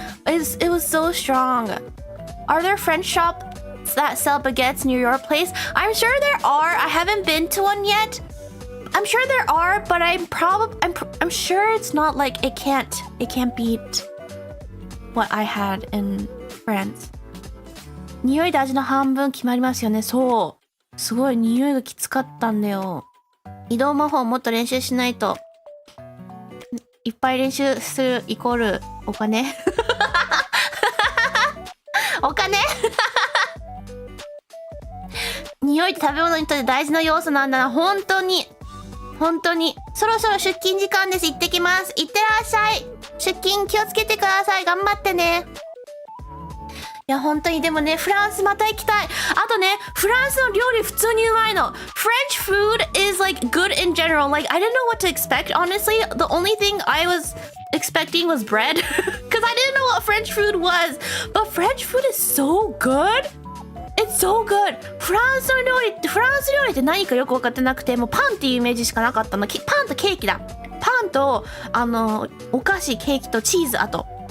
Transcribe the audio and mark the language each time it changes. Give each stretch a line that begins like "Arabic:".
English: It was so strong. Are there French shops that sell baguettes near your place? I'm sure there are. I haven't been to one yet. I'm sure there are, but I'm sure it's not like it can't beat what I had in France.
Japanese: 匂いで味の半分決まりますよね。そう。すごい匂いがきつかったんだよ。移動魔法もっと練習しないと。いっぱい練習するイコールお金お金匂いって食べ物にとって大事な要素なんだな。本当にそろそろ出勤時間です。行ってきます。行ってらっしゃい。出勤気をつけてください。頑張ってね。いや本当にでもね、フランスまた行きたい。あとね、フランスの料理普通にうまいの。
English: French food is like good in general. Like I didn't know what to expect. Honestly, the only thing I was expecting was bread because I didn't know what French food was. But French food is so good. It's so good.
Japanese: フランス料理って何かよく分かってなくて、もうパンっていうイメージしかなかったの。パンとケーキだ。パンとお菓子、ケーキとチーズ、あと。